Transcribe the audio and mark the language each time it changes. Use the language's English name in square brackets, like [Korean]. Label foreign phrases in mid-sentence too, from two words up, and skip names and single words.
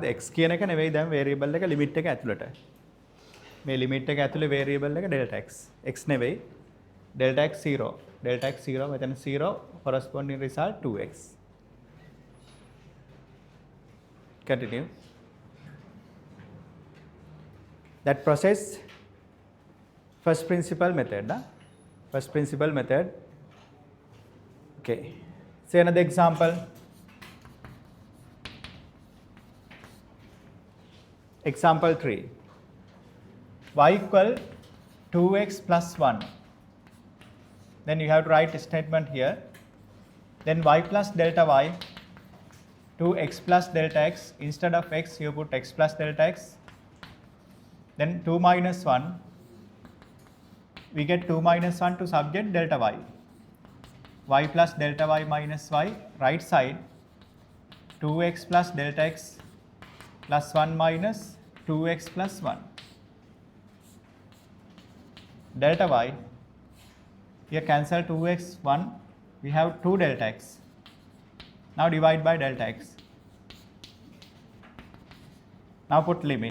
[Sinhala] x කියන එක නෙවෙයි දැන් variable එක limit එක ඇතුළට. මේ limit එක ඇතුලේ variable එක delta x. x නෙවෙයි. [English] delta x 0. delta x 0 මෙතන 0 corresponding result 2x. Continue. That process, first principle method. First principle method. Okay. Say another example. Example 3. Y equal 2x plus 1. Then you have to write a statement here. Then y plus delta y, 2x plus delta x. Instead of x, you put x plus delta x. Then 2 minus 1. We get 2 minus 1 to subject delta y. Y plus delta y minus y, right side, 2x plus delta x plus 1 minus 2x plus 1. Delta y, here cancel 2x, 1, we have 2 delta x. Now divide by delta x. Now put limit.